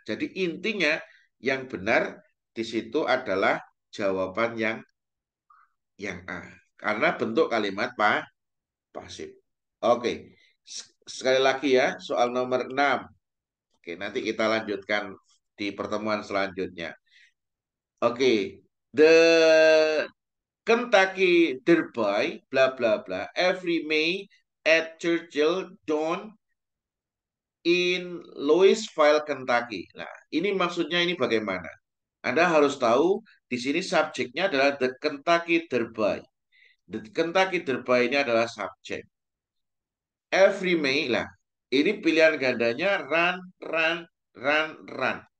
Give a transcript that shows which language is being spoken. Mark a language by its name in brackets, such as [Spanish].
[Indonesian] Jadi intinya yang benar di situ adalah jawaban yang A. Karena bentuk kalimat pasif. Oke. Sekali lagi ya, soal nomor 6. Oke, nanti kita lanjutkan di pertemuan selanjutnya. Oke. [English] The Kentucky Derby, bla bla bla, every May at Churchill Down in Louisville, Kentucky. [Indonesian] Nah, ini maksudnya ini bagaimana? Anda harus tahu di sini subjeknya adalah the Kentucky Derby. The Kentucky Derby ini adalah subjek. [English] Every May [Indonesian] lah. Ini pilihan gandanya run, run, run, run.